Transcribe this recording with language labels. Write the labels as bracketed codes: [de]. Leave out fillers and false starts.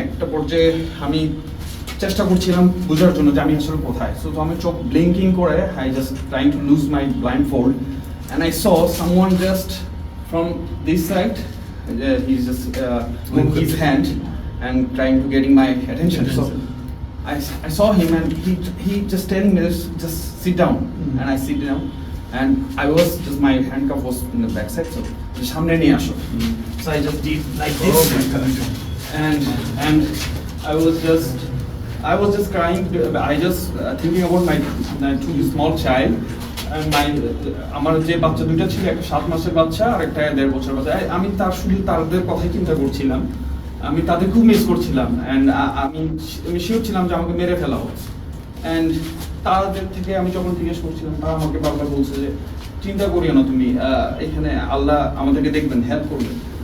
[bn] একটা পর্যায়ে আমি চেষ্টা করছিলাম বোঝার জন্য যে আমি আসলে কোথায়। [en] so [bn] আমি চোখ ব্লিঙ্কিং করে [en] I just trying to lose my blindfold and I saw someone just from this side, he is just move his hand and trying to getting my attention. So I saw him and he just telling me just sit down. And I sit down and I was just, my handcuff was in the back side, so [bn] samne niye asho. [en] So I just did like this. Oh my God. And I was just crying. I just thinking about my 2 small child. [bn] And আমার যে বাচ্চা দুইটা ছিল, একটা 7 মাসের বাচ্চা আর একটা 1.5 বছরের বাচ্চা। আমি শুধু তাদের কথাই চিন্তা করছিলাম, আমি তাদের খুব মিস করছিলাম। অ্যান্ড আমি শিওর ছিলাম যে আমাকে মেরে ফেলা হবে। অ্যান্ড তাদের থেকে আমি যখন জিজ্ঞেস করছিলাম, তারা আমাকে বারবার বলছে যে চিন্তা করিও না তুমি, এখানে আল্লাহ আমাদেরকে দেখবেন, হেল্প করবেন।